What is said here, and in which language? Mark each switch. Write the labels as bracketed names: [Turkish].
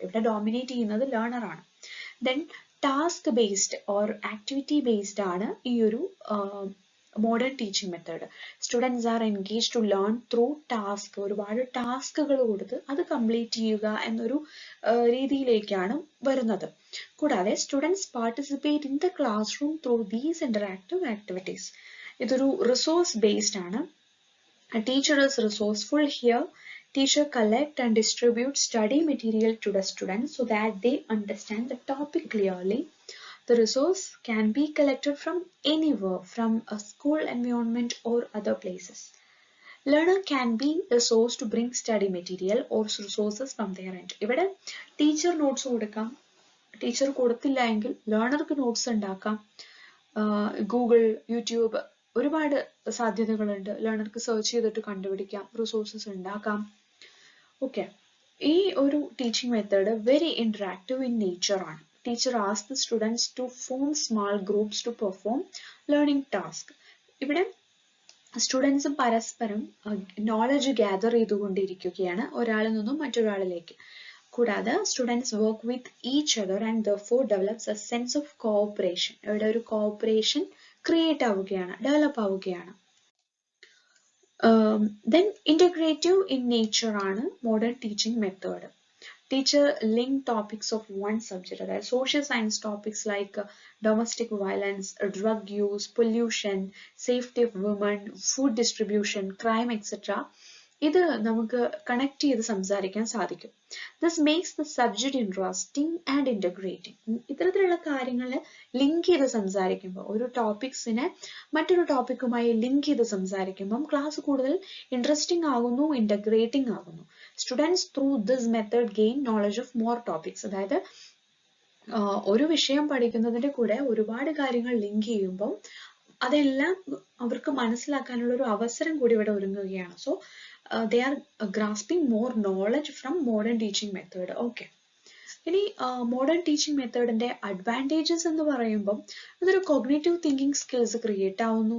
[Malayalam] ഇവിടെ ഡോമിനേറ്റ് ചെയ്യുന്നത് ലേണർ ആണ്. Then task based or activity based ആണ് ഈ ഒരു modern teaching method. [English] Students are engage to learn through task. [Malayalam] ഒരുപാട് ടാസ്കുകൾ കൊടുത്ത് അത് കംപ്ലീറ്റ് ചെയ്യുക എന്നൊരു രീതിയിലേക്കാണ് വരുന്നത്. [English] കൂടാതെ students participate in the classroom through these interactive activities. [Malayalam] ഇതൊരു റിസോഴ്സ് ബേസ്ഡ് ആണ്. [English] A teacher is resourceful here. Teacher collect and distribute study material to the students so that they understand the topic clearly. The resource can be collected from anywhere, from a school environment or other places. Learner can be a source to bring study material or resources from their end. [Malayalam] ഇവിടെ teacher notes കൊടുക്കാം, teacher കൊടുത്തില്ല എങ്കിൽ ലേണർക്ക് notes ഉണ്ടാക്കാം. Google, YouTube, ഒരുപാട് സാധ്യതകളുണ്ട്. ലേണർക്ക് search ചെയ്തിട്ട് കണ്ടുപിടിക്കാം, resources ഉണ്ടാക്കാം. ഓക്കെ. [English] ഈ ഒരു teaching method very interactive in nature ആണ്. Teacher ask the students to form small groups to perform learning task. [Malayalam] ഇവിടെ സ്റ്റുഡൻസ് പരസ്പരം നോളജ് ഗ്യാദർ ചെയ്തുകൊണ്ടിരിക്കുകയാണ് ഒരാളിൽ നിന്നും മറ്റൊരാളിലേക്ക്. [English] കൂടാതെ students work with each other and therefore develops a sense of cooperation. [Malayalam] ഇവിടെ ഒരു cooperation create ആവുകയാണ്, ഡെവലപ്പ് ആവുകയാണ്. [English] Then integrative in nature ആണ് modern teaching method. Teacher link topics of one subject, അതായത് social science topics like domestic violence, drug use, pollution, safety of women, food distribution, crime, etc. [Malayalam] ഇത് നമുക്ക് connect ചെയ്ത് സംസാരിക്കാൻ സാധിക്കും. [English] This makes the subject interesting and integrating. [Malayalam] ഇത്തരത്തിലുള്ള കാര്യങ്ങൾ link ചെയ്ത് സംസാരിക്കുമ്പോൾ, ഒരു ടോപ്പിക്സിനെ മറ്റൊരു ടോപ്പിക്കുമായി ലിങ്ക് ചെയ്ത് സംസാരിക്കുമ്പം ക്ലാസ് കൂടുതൽ ഇൻട്രസ്റ്റിംഗ് ആകുന്നു, ഇന്റഗ്രേറ്റിംഗ് ആകുന്നു. [English] Students through this method gain knowledge of more topics. [Malayalam] അതായത് ഒരു വിഷയം പഠിക്കുന്നതിന്റെ കൂടെ ഒരുപാട് കാര്യങ്ങൾ ലിങ്ക് ചെയ്യുമ്പോൾ അതെല്ലാം അവർക്ക് മനസ്സിലാക്കാനുള്ള ഒരു അവസരം കൂടി ഇവിടെ ഒരുങ്ങുകയാണ്. [English] So they are grasping more knowledge from modern teaching method. Okay. [Malayalam] ഇനി മോഡേൺ ടീച്ചിങ് മെത്തേഡിന്റെ അഡ്വാൻറ്റേജസ് എന്ന് പറയുമ്പം അതൊരു കോഗ്നേറ്റീവ് തിങ്കിങ് സ്കിൽസ് ക്രിയേറ്റ് ആവുന്നു.